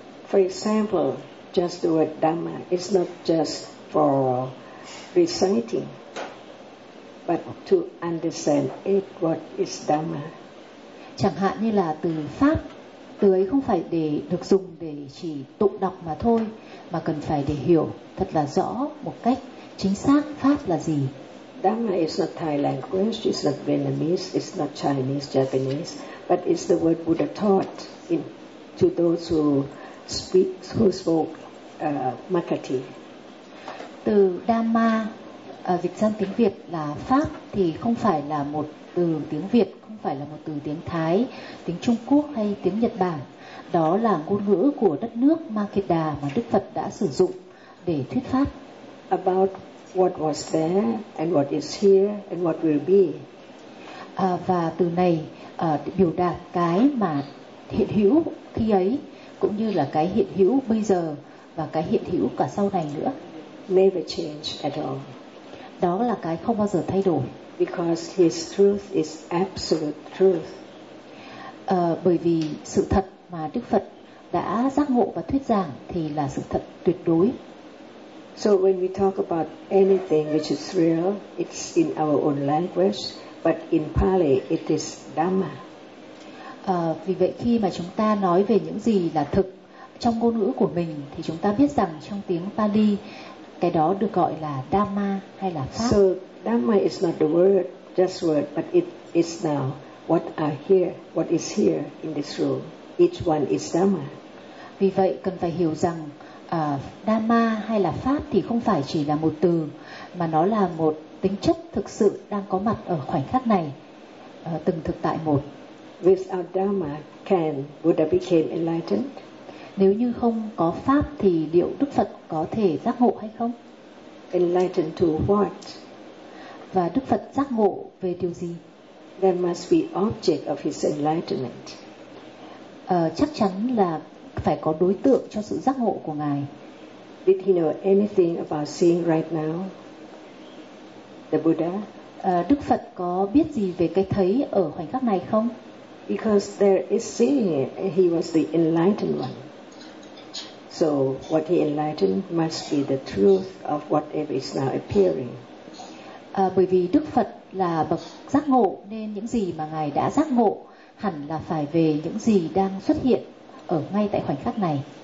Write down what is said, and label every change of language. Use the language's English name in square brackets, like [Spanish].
[English] For example, just the word Dhamma is not just for reciting, but to understand it, what is Dhamma. [Vietnamese] Chẳng hạn như là từ pháp, từ ấy không phải để được dùng để chỉ tụng đọc mà thôi, mà cần phải để hiểu thật là rõ một cách chính xác pháp là gì. [English] Dhamma is not Thai language, it's not Vietnamese, it's not Chinese, Japanese, but it's the word Buddha taught in to those who spoke Makati. [Vietnamese] Từ Dhamma dịch sang tiếng Việt là pháp, thì không phải là một từ tiếng Việt, không phải là một từ tiếng Thái, tiếng Trung Quốc hay tiếng Nhật Bản. Đó là ngôn ngữ của đất nước Makeda mà Đức Phật đã sử dụng để thuyết pháp. [English] About what was there and what is here and what will be. [Vietnamese] Và từ này biểu đạt cái mà hiện hữu khi ấy, cũng như là cái hiện hữu bây giờ và cái hiện hữu cả sau này nữa. [English] Never change at all. [Vietnamese] Đó là cái không bao giờ thay đổi. [English] Because his truth is absolute truth. [Vietnamese] Bởi vì sự thật mà Đức Phật đã giác ngộ và thuyết giảng thì là sự thật tuyệt đối. [English] So when we talk about anything which is real, it's in our own language, but in Pali it is Dhamma. [Vietnamese] Vì vậy khi mà chúng ta nói về những gì là thực trong ngôn ngữ của mình, thì chúng ta biết rằng trong tiếng Pali cái đó được gọi là Dhamma hay là pháp. [English] So Dhamma is not the word, just word, but it is now what are here, what is here in this room. Each one is Dhamma. [Vietnamese] Vì vậy cần phải hiểu rằng Dhamma hay là pháp thì không phải chỉ là một từ, mà nó là một tính chất thực sự đang có mặt ở khoảnh khắc này, từng thực tại một. [English] Without Dharma, can Buddha became enlightened? [Vietnamese] Nếu như không có pháp thì liệu Đức Phật có thể giác ngộ hay không? [English] Enlightened to what? [Vietnamese] Và Đức Phật giác ngộ về điều gì? [English] There must be object of his enlightenment. [Vietnamese] Chắc chắn là phải có đối tượng cho sự giác ngộ của ngài. [English] Did he know anything about seeing right now? The Buddha. [Vietnamese] Đức Phật có biết gì về cái thấy ở khoảnh khắc này không? [English] Because there is seeing, he was the enlightened one. So what he enlightened must be the truth of whatever is now appearing. [Vietnamese] Bởi vì Đức Phật là bậc giác ngộ nên những gì mà ngài đã giác ngộ hẳn là phải về những gì đang xuất hiện ở ngay tại khoảnh khắc này.